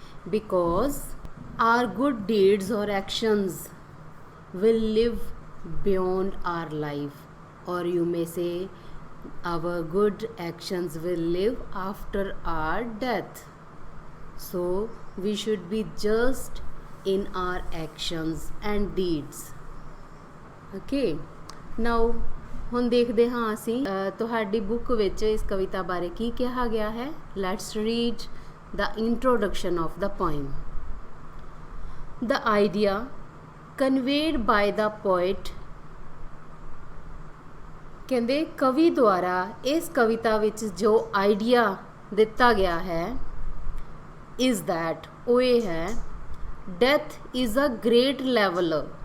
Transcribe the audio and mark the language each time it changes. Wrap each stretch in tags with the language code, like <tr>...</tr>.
<en>Because our good deeds or actions will live beyond our life, or you may say our good actions will live after our death. So we should be just in our actions and deeds. Okay, now</en> <pa>ਹੁਣ ਦੇਖਦੇ ਹਾਂ ਅਸੀਂ ਤੁਹਾਡੀ book ਵਿੱਚ ਇਸ ਕਵਿਤਾ ਬਾਰੇ ਕੀ ਕਿਹਾ ਗਿਆ ਹੈ.</pa> <en>Let's read the introduction of the poem. The idea conveyed by the poet</en> <pa>ਕਹਿੰਦੇ ਕਵੀ ਦੁਆਰਾ ਇਸ ਕਵਿਤਾ ਵਿੱਚ ਜੋ ਆਈਡੀਆ ਦਿੱਤਾ ਗਿਆ ਹੈ</pa> <en>is that</en> <pa>ਉਹ ਇਹ ਹੈ</pa> <en>death is a great leveler.</en>